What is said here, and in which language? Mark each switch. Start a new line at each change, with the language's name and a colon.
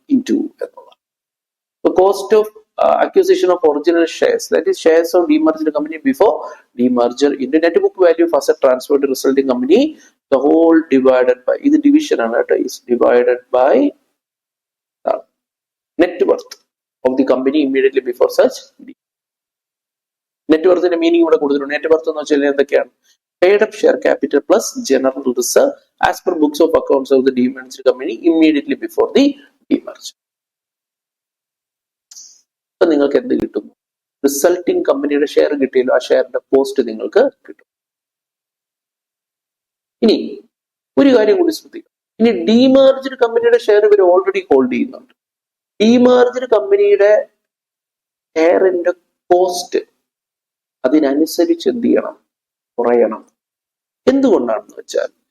English: into
Malayalam: എന്നുള്ളത്.
English: cost of acquisition of original shares, that is shares of demerged company before demerger, into net book value of asset transferred to resulting company, the whole divided by,
Malayalam: ഇത് division ആണ് കേട്ടോ,
English: is divided by net worth of the company immediately before such.
Malayalam: Net വർത്തിന്റെ meaning ഇവിടെ കൊടുത്തിട്ടുണ്ട്. Net worth എന്ന് വെച്ചാൽ എന്തൊക്കെയാണ്?
English: paid up share capital plus general reserve as per books of accounts of the demerged company immediately before the demerger.
Malayalam: നിങ്ങൾക്ക് എന്ത് കിട്ടും? Resulting കമ്പനിയുടെ share കിട്ടിയല്ലോ, ആ ഷെയറിന്റെ കോസ്റ്റ് നിങ്ങൾക്ക് കിട്ടും. ഇനി ഒരു കാര്യം കൂടി ശ്രദ്ധിക്കാം. ഇനി ഡീമർജ്ഡ് കമ്പനിയുടെ ഷെയർ ഇവർ ഓൾറെഡി ഹോൾഡ് ചെയ്യുന്നുണ്ട്. ഡീമർജ്ഡ് കമ്പനിയുടെ ഷെയറിന്റെ കോസ്റ്റ് അതിനനുസരിച്ച് എന്ത് ചെയ്യണം? കുറയണം. എന്തുകൊണ്ടാണെന്ന് വെച്ചാൽ